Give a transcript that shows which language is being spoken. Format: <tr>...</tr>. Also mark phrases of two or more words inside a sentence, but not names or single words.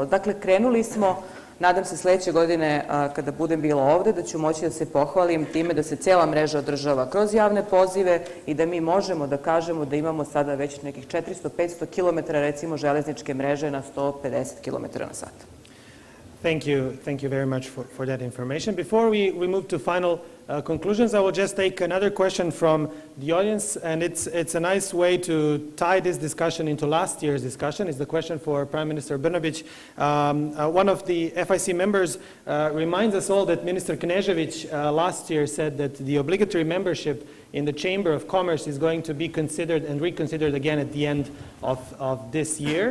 <sr>Dakle, krenuli smo, nadam se sledeće godine kada budem bila ovde, da ću moći da se pohvalim time da se cela mreža održava kroz javne pozive i da mi možemo da kažemo da imamo sada već nekih 400-500 km recimo železničke mreže na 150 km na sat.</sr> <en>Thank you very much for that information. Before we move to final conclusions, I will just take another question from the audience, and it's a nice way to tie this discussion into last year's discussion. It's the question for Prime Minister Brnabić. One of the FIC members reminds us all that Minister Knežević last year said that the obligatory membership in the Chamber of Commerce is going to be considered and reconsidered again at the end of this year.</en>